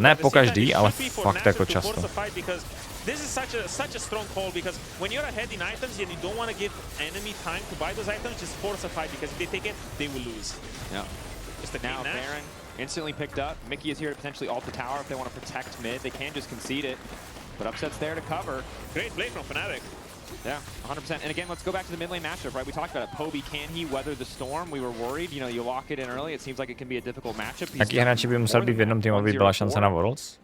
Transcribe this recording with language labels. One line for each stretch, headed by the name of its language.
Czech: Ne pokaždý, ale fakt jako často.
English: This is such a strong call because when you're ahead in items and you don't want to give enemy time to buy those items, just force a fight because if they take it, they will lose. Yeah. Just a now Baron instantly picked up. Mickey is here to potentially ult the tower if they want to protect mid. They can just concede it, but Upset's there to cover. Great play from Fnatic. Yeah, 100%. And again, let's go back to the mid lane matchup, right? We talked about it. Poby, can he weather the storm? We were worried. You know, you lock it in early. It seems like it can be a difficult matchup.
Czech: Jaký hráči by musel být v jednom týmu, aby byla šance na Worlds?